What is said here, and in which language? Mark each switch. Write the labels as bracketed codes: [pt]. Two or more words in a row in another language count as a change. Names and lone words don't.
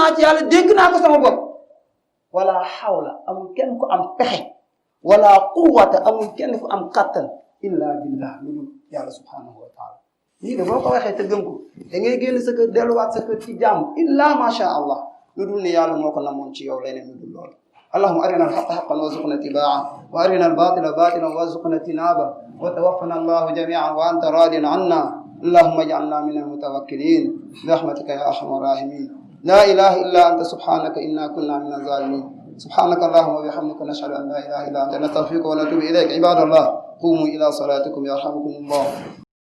[wo] ci yàlla dégg naa ko sama bopp [ar] ولا حول [wo] amul kenn ku am pexe [ar] ولا قوة [wo] amul kenn ku am kattan [ar] إلا بالله [wo] lu dul yàlla [ar] سبحانه وتعالى [wo] lii de boo ko waxee te gëm ko da ngay génn sa kër delluwaat sa kër ci jàmm [ar] إلا ما شاء الله [wo] lu dul ne yàlla moo ko namoon ci yow leneen lu dul loolu [ar] اللهم أرنا الحق حقا وارزقنا اتباعه وأرنا الباطل باطلا وارزقنا اجتنابه وتوفنا الله جميعا وأنت راض عنا اللهم اجعلنا من المتوكلين برحمتك يا أرحم الراحمين لا إله إلا أنت سبحانك إنا كنا من الظالمين سبحانك اللهم وبحمدك نشهد أن لا إله إلا أنت نستغفرك ونتوب إليك عباد الله قوموا إلى صلاتكم يرحمكم الله